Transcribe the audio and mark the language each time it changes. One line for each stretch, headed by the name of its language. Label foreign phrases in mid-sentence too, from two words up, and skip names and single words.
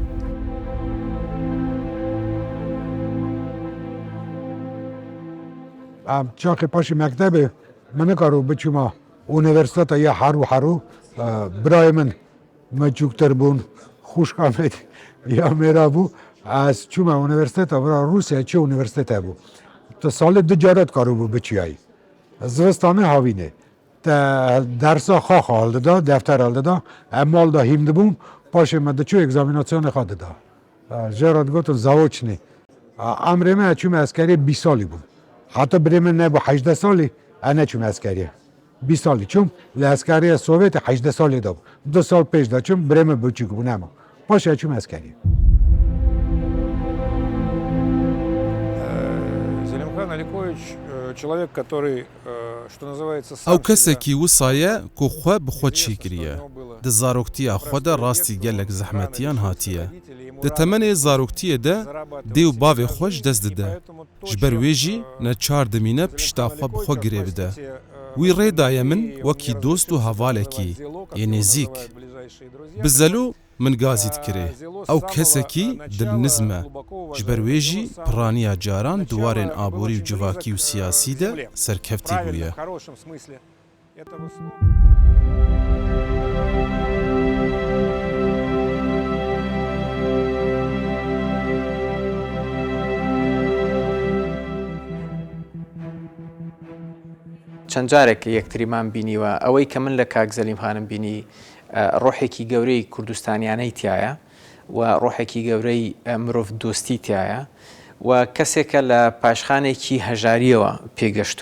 Kurdish: چاقی پاشی مەکتەبێ من نەکارۆ بچوومە ئونیڤەرسیتەتە یا هەروو برای من مەچووکتر بوون، خوشکامێت یا مێرا بوو. ئەس چوومە ئونیڤەرسیتەتە برا رووسیا چێ ئونیڤەرسیتە بوو. تە ساڵێ 2 جارەت کارۆ بوو بچیایی. زستانê havînê te dersa xwe haldida, defter haldida, em malda hîm dibûn, paşê me diçû egzamînasyonê xwe dida. Jêra digotin zawoçnê. Emrê me çûme eskeriyê 20 salî bûm. Heta birê min nebû 18 salî, em neçûme eskeriyê. 20 salî çûm, li eskeriya Sovyetê 18 salî da bû. 2 sal pêş de çûm, birê min biçûk bû nema. Paşê çûme eskeriyê. ئەو کەسێکی وسایە کو خۆ بخۆ چیگریە. Di zaroktiya xwe de rastî gelek zehmetiyan hatiye. Di temenê zaroktiyê de dê û bavê xwe ji dest dide. Ji ber wê jî neçar dimîne pişta xwe bi xwe girê bide. Wî rê daye min wekî dost û hevalekî yê nêzik. Bi zelo min gazî dikirê. Ew kesekî dilniz me. Ji ber wê jî piraniya caran diwarên aborî û civakî û siyasî de serkeftî bûye.
Central Kurdish: چەند جارێک یەکتریمان بینیوە ئەوەی کە من لە کاک زەلیمخانم بینی ڕۆحێکی گەورەی کوردستانیانەی تایە و ڕۆحێکی گەورەی مرۆڤ دۆستی تایە و کەسێکە لە پاشخانێکی هەژاریەوە پێگەشتووە.